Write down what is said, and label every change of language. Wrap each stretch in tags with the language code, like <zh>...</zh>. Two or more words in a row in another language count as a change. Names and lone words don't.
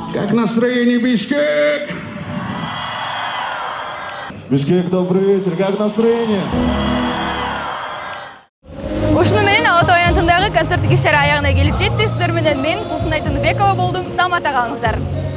<ru>Как настроение, Бишкек? Бишкек, добрый вечер. Как настроение?</ru> <ky>Ушуну менен Алатау аянтындагы концерттик иш-чара аягына келип жетти. Сиздер менен мен Култунай Тыныбекова болдум. Саламатта калыңыздар.</ky>